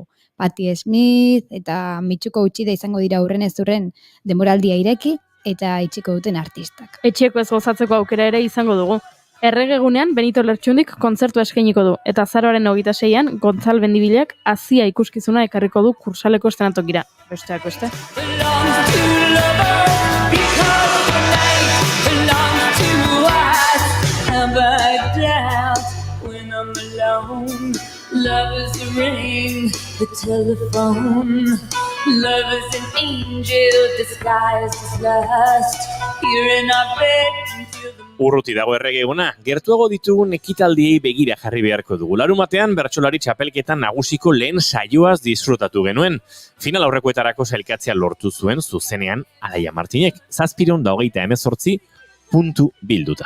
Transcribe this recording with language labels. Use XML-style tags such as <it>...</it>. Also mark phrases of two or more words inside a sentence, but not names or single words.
<eu>Patti Smith eta Mitsuko Uchida izango dira hurrenez hurren denboraldia ireki eta itxiko duten artistak. Etxeko ez gozatzeko aukera ere izango dugu. Erregegunean Benito Lertxundik kontzertu eskainiko du, eta azaroaren 26an Gontzal Bendibilak Azia ikuskizuna ekarriko du kursaleko estenatokira. Besteak beste.</eu> <en>Love is the ring, the telephone. Love is an angel disguised as lust. Here in our bed until the</en> <eu>Urruti dago erregeguna, gertuago ditugun ekitaldiei begira jarri beharko dugu. Larumatean bertsolari txapelketan nagusiko lehen saioaz disfrutatu genuen. Final aurrekoetarako sailkatzea lortu zuen zuzenean Alaia Martinek, 728 puntu bilduta.</eu>